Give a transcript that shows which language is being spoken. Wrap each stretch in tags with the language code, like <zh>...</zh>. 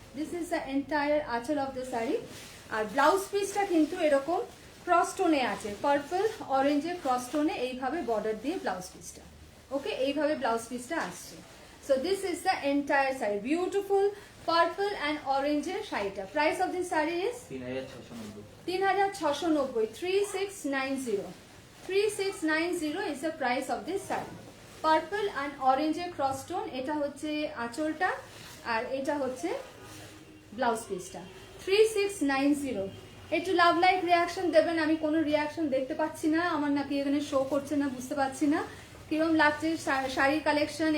<en>This is the entire anchal of the sari.</en> <bn>আর blouse পিসটা কিন্তু এরকম ক্রস টোনে আছে, পার্পল অরেঞ্জের ক্রস টোনে, এইভাবে বর্ডার দিয়ে ব্লাউজ পিসটা। ওকে, এইভাবে ব্লাউজ পিসটা আসছে।</bn> <en>so this is the entire sari,</en> <bn>beautiful purple and অরেঞ্জের শাড়িটা।</bn> <en>Price of this sari is 3690। 3690, 3690 is the price of this sari.</en> <bn>Purple and অরেঞ্জের ক্রস টোন। এটা হচ্ছে আঁচলটা, আর এটা হচ্ছে ব্লাউজ পিসটা। 3690। একটু লাভ লাইক রিয়াকশন দেবেন। আমি কোনো রিয়াকশন দেখতে পাচ্ছি না, আমার নাকি এখানে শো করছে না, বুঝতে পারছি না কিরকম লাগছে শাড়ির কালেকশন।</bn>